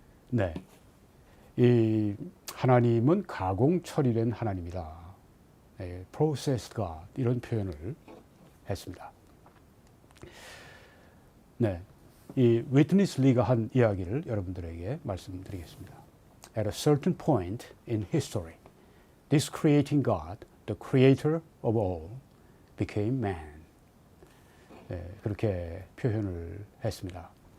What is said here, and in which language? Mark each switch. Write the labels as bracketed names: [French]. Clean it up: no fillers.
[Korean] 네, 이 하나님은 가공 처리된 하나님이다. [English] Processed God, [Korean] 이런 표현을 했습니다. 네, 이 위트니스 리가 한 이야기를 여러분들에게 말씀드리겠습니다. [English] At a certain point in history, this creating God, the creator of all, became man. [Korean] 그렇게 표현을 했습니다.